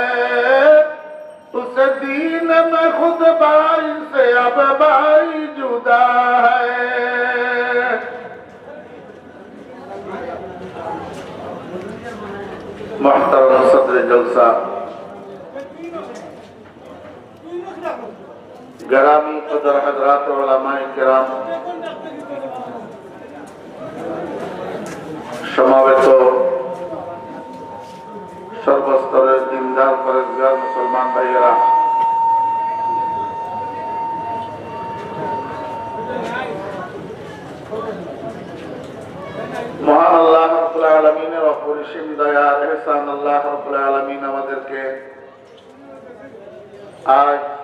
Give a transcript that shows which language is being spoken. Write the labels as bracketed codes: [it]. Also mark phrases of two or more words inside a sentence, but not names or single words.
[ur] اس دین میں خود بھائی سے اب بھائی جدا ہے. محترم صدر جلسہ، گرامی قدر حضرات علماء کرام, [bn] সমাবেত সর্বস্তরের দিনদার পরেজগার মুসলমান ভাইয়েরা, মহান [ar] الله رب العالمين [bn] অপরিসীম দয়া এহসান [ar] الله رب العالمين [bn] আমাদেরকে আজ